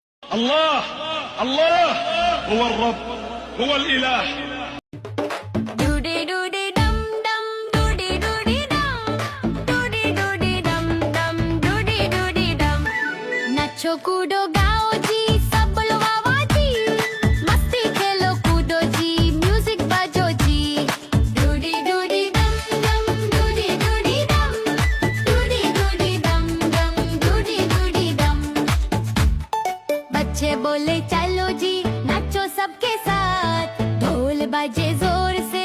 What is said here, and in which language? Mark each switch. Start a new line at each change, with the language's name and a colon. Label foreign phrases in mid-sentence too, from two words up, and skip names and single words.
Arabic: الله الله هو الرب هو الإله Doody doody dum dum, doody doody dum, doody doody dum dum, doody doody dum.
Hindi: नाचो कूदो गाओ जी, सब बोलो वाह वाह जी, मस्ती खेलो कूदो जी, म्यूजिक बजो जी. Doody doody dum dum, doody doody dum, doody doody dum dum, doody doody dum. बच्चे बोले चलो जी, नाचो सबके साथ, ढोल बजे जोर